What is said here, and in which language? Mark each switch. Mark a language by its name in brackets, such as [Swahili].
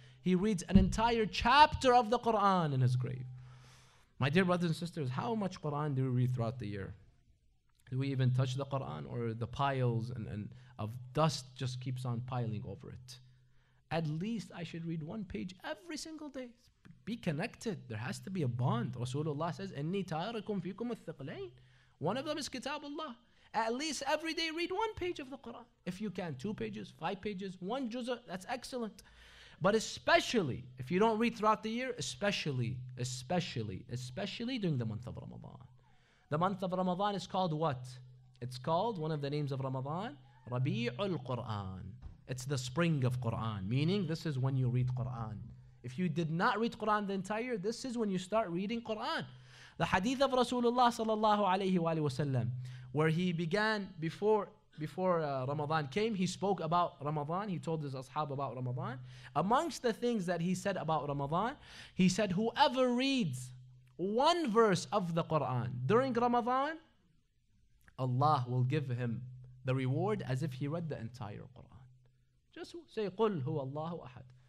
[English] He reads an entire chapter of the Quran in his grave. My dear brothers and sisters, how much Quran do we read throughout the year? Do we even touch the Quran, or the piles and of dust just keeps on piling over it? At least I should read one page every single day. Be connected. There has to be a bond. Rasulullah says, [Arabic] إِنِّي تَارِكُمْ فِيكُمُ الثَّقْلَيْنِ. [English] One of them is Kitab Allah. At least every day read one page of the Quran. If you can, 2 pages, 5 pages, 1 juz'ah, that's excellent. But especially, if you don't read throughout the year, especially during the month of Ramadan. The month of Ramadan is called what? It's called, one of the names of Ramadan, Rabi'ul Quran. It's the spring of Quran, meaning this is when you read Quran. If you did not read Quran the entire year, this is when you start reading Quran. The hadith of Rasulullah sallallahu alayhi wa sallam, where he began before Ramadan came, he spoke about Ramadan. He told his ashab about Ramadan. Amongst the things that he said about Ramadan, he said, whoever reads one verse of the Quran during Ramadan, Allah will give him the reward as if he read the entire Quran. Just say, [Arabic] قُلْ هُوَ اللَّهُ أَحَدٌ.